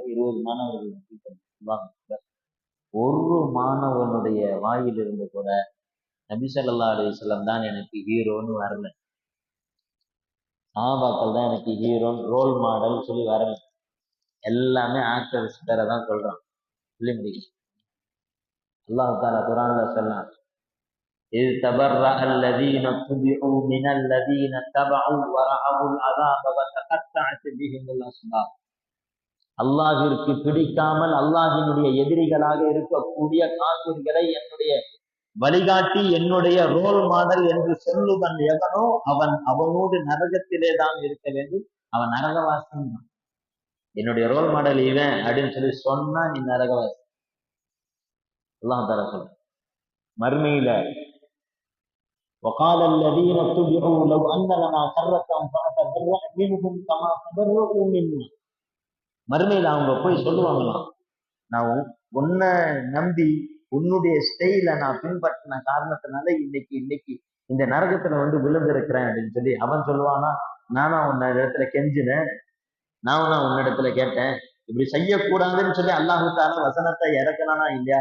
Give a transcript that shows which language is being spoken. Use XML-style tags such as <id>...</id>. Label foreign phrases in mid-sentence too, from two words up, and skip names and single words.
<ta>20 மாணவர்கள் ஒரு மாணவனுடைய வாயிலிருந்து கூட நபி</ta> <ar>صلى الله عليه وسلم</ar> <ta>தான் எனக்கு ஹீரோன்னு வரல, சஹாபாக்கள் தான் எனக்கு ஹீரோன்னு</ta> <en>role model</en> <ta>சொல்லி வரல. எல்லாமே ஆக்டர்ஸ் பேரை தான் சொல்றான். சொல்லி முடியும்.</ta> <ar>الله تعالى</ar> <ta>குர்ஆன்ல சொன்னான்,</ta> <ar>إذ تبرأ الذين اتبعوا من الذين اتبعوا ورأوا العذاب وتقطعت بهم الأسباب.</ar> <ta>அல்லாஹ்விற்கு பிடிக்காமல் அல்லாஹ்வினுடைய எதிரிகளாக இருக்கக்கூடிய காஃபிர்களை என்னுடைய வழிகாட்டி, என்னுடைய</ta> <en>role model</en> <ta>என்று சொல்லுவன் எவனோ அவனோடு நரகத்திலே தான் இருக்க வேண்டும், அவன் நரகவாசி. என்னுடைய</ta> <en>role model</en> <ta>இவன் அப்படின்னு சொல்லி சொன்னா நீ நரகவாசி.</ta> <ar>الله تعالى</ar> <ta>சொல்ற மறுமையில,</ta> <ar>وقال الذين اتبعوا لو أن لنا كرة فنتبرأ منهم كما تبرؤوا منا.</ar> <ta>மறுமையில அவங்க போய் சொல்லுவாங்களாம், நான் உன்னை நம்பி உன்னுடைய ஸ்டைல நான் பின்பற்றின காரணத்தினால இன்னைக்கு இந்த நரகத்துல விழுந்திருக்கிறேன் அப்படின்னு சொல்லி அவன் சொல்லுவானா, நானா உன்ன இடத்துல கெஞ்சினேன், நான் உன்னிடத்துல கேட்டேன், இப்படி செய்யக்கூடாதுன்னு சொல்லி</ta> <ar>الله تعالى</ar> <ta>வசனத்தை இறக்கலானா இல்லையா?</ta>